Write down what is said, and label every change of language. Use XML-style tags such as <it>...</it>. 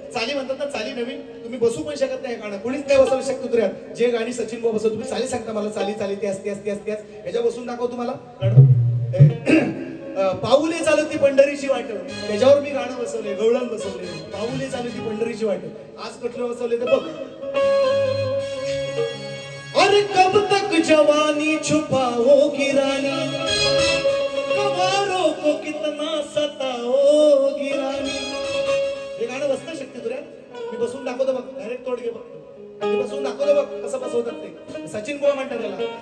<mr>चाली म्हणतात ना, चाली नवीन. तुम्ही बसू पण शकत नाही गाणं, कोणीच नाही बसवू शकत दुसऱ्यात. जे गाणी सचिन भाऊ बसव, तुम्ही चाली सांगता मला, चाली चाली त्यास त्यास त्यास त्यास ह्याच्या बसून दाखव तुम्हाला गाणं. पाऊले चालती पंढरीची वाट, त्याच्यावर मी गाणं बसवले, गवळण बसवले. पाऊले चालती पंढरीची वाट. आज कुठलं बसवले तर बघ.</mr> <hi>अरे कब तक जवानी छुपाओगी रानी, कवारों को कितना सताओगी रानी.</hi> <mr>हे गाणं बसतं शक्ती तुऱ्या. मी बसून दाखवतो बघ, डायरेक्ट तोडगे बघ. मी बसून दाखवतो बघ कसं बसवतात ते. सचिन बुवा म्हणतात त्याला.</mr>